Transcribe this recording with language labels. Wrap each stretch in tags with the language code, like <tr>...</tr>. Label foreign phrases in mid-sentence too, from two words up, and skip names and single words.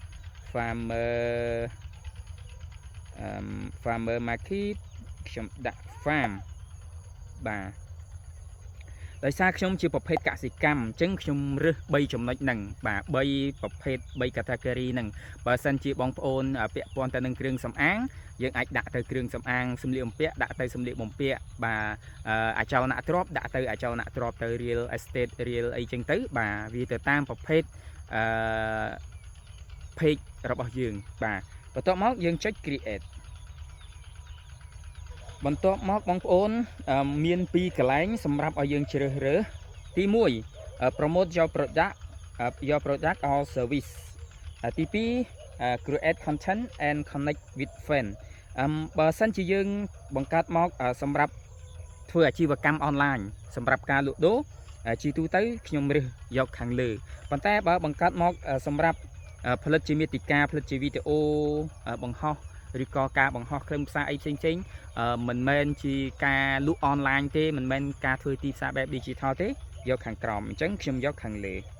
<en>farmer market</en> <km>ខ្ញុំដាក់ farm បាទដោយសារខ្ញុំជាប្រភេទកសិកម្មអញ្ចឹងខ្ញុំរើស3ចំណុចហ្នឹងបាទ3ប្រភេទ3 category ហ្នឹងបើសិនជាបងប្អូនពាក់ព័ន្ធទៅនឹងគ្រឿងសម្អាងយើងអាចដាក់ទៅគ្រឿងសម្អាងសម្លៀកបំពាក់ដាក់ទៅសម្លៀកបំពាក់បាទអចលនទ្រព្យដាក់ទៅអចលនទ្រព្យទៅ</km> <en>real estate real</en> <km>អីចឹងទៅបាទវាទៅតាមប្រភេទ page របស់យើងបាទបន្ទាប់មកយើងចុច create បន្ទាប់មកបងប្អូនមាន2កន្លែងសម្រាប់ឲ្យយើងជ្រើសរើសទី1</km> <en>promote your product or service</en> <km>ទី2</km> <en>create content and connect with friends</en> <km>បើសិនជាយើងបង្កើតមកសម្រាប់ធ្វើអាជីវកម្មអនឡាញសម្រាប់ការលក់ដូរជាទូទៅខ្ញុំរើសយកខាងលើប៉ុន្តែបើបង្កើតមកសម្រាប់ផលិតជាមាតិកាផលិតជាវីដេអូបង្ហោះឬក៏ការបង្ហោះខ្លឹមសារអីផ្សេងមិនមែនជាការលក់អនឡាញទេមិនមែនការធ្វើទីផ្សារបែប digital ទេយកខាងក្រោមអញ្ចឹងខ្ញុំយកខាងលើ</km>